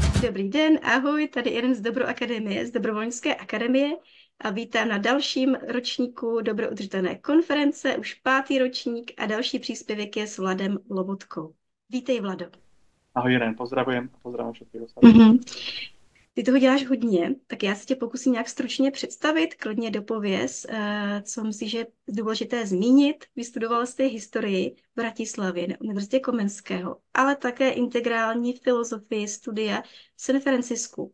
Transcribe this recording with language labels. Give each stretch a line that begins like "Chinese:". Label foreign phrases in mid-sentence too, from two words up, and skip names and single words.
Czech: dobrý den, ahoj, tady Irena z Dobroakademie, z Dobrovolnické akademie a vítám na dalším ročníku Dobroudržitelné konference, už 5. ročník a další příspěvek je s Vladem Lobotkou. Vítej, Vlado.
Slovak: Ahoj Irén, pozdravujem a pozdravujem všetkých ostatných. Mhm.
Czech: Ty toho děláš hodně, tak já se tě pokusím nějak stručně představit, klidně dopověz, co myslíš, že je důležité zmínit. Vystudovala jsi historii v Bratislavě na Univerzitě Komenského, ale také integrální filozofii studia v San Francisku.